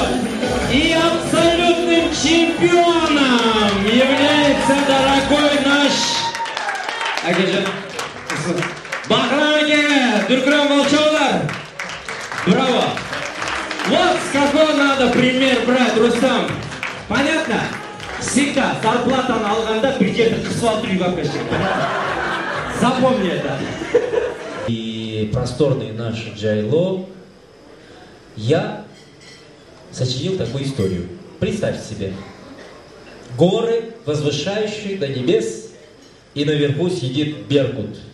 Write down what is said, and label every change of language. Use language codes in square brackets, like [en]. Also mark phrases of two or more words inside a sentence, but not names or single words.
[ru] И абсолютным чемпионом является дорогой наш Акежан. Бахрам аке, Дүркүрөм Волчоулар. Браво. Вот с какого надо пример брать, Рустам. Понятно? [kk] Всегда зарплатаны алганда бір жерді қысып алып үйге алып келсең. [ru] Запомни это. И просторный наш Джайло, я сочинил такую историю. Представьте себе. Горы, возвышающие до небес, и наверху сидит Беркут.